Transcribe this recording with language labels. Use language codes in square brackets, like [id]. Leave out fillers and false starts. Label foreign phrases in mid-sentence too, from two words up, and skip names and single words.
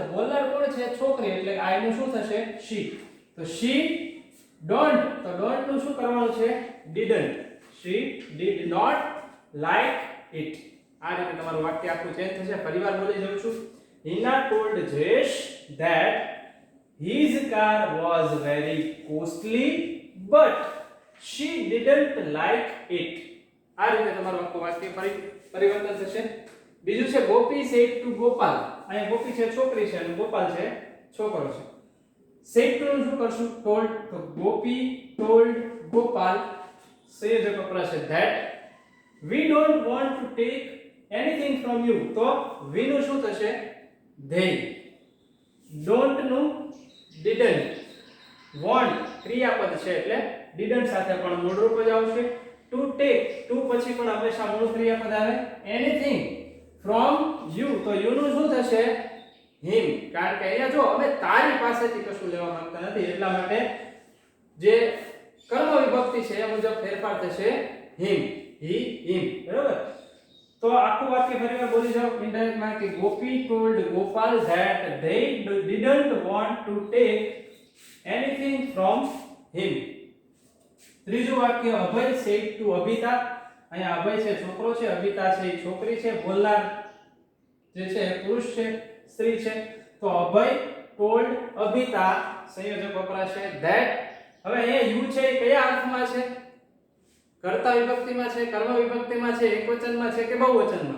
[gu] બોલનાર કોણ છે? છોકરી. એટલે આઈ નું શું થશે? શી. તો [en] she don't. તો ડોન્ટ [gu] નું શું કરવાનું છે? [en] didn't. She did not like it. [gu] આ રીતે તમારું વાક્ય આખું ચેન્જ થશે. ફરીવાર બોલી જાઉં છું. [en] હિના ટોલ્ડ જયેશ that his car was very costly but she didn't like it. [gu] આ રીતે તમારું આખું વાક્ય પરિવર્તન થશે. બીજું છે ગોપી [en] said to [gu] ગોપાલ. અહીંયા ગોપી છે છોકરી છે અને ગોપાલ છે છોકરો છે. [en] said to [gu] નું શું કરશું? [en] told. તો ગોપી told ગોપાલ [gu] સંયોજક વપરાશે [en] that we don't want to take anything from you. [gu] તો we નું શું થશે? [en] they. don't નું didn't. [gu] want ક્રિયાપદ છે એટલે didn't સાથે પણ મૂળ રૂપ જ આવશે. [en] to take to [gu] પછી પણ હંમેશા મૂળ ક્રિયાપદ આવે. [en] anything from you. તો you [gu] નું શું થશે? [en] him. [gu] કારણ કે અહીંયા જો અમે તારી પાસેથી કશું લેવા માંગતા નથી, એટલા માટે જે કર્મ વિભક્તિ છે એ મુજબ ફેરફાર થશે him. [en] he him. [gu] બરાબર. તો આખું વાક્ય ફરીવાર બોલી જાઓ ઇનડાયરેક્ટ માં કે ગોપી ટોલ્ડ ગોપાલ [en] that they didn't want to take anything from him. [gu] ત્રીજું વાક્ય અભય [en] said to [gu] અભિતા. અહીંયા અભય છે છોકરો છે, અભિતા છે એ છોકરી છે, બોલનાર જે છે પુરુષ છે, સ્ત્રી છે. તો અભય ટોલ્ડ અભિતા સંયોજક વપરાશે that. હવે અહીંયા યુ છે એ કયા અર્થમાં છે? કર્તા વિભક્તિમાં છે, કર્મ વિભક્તિમાં છે, એકવચનમાં છે કે બહુવચનમાં?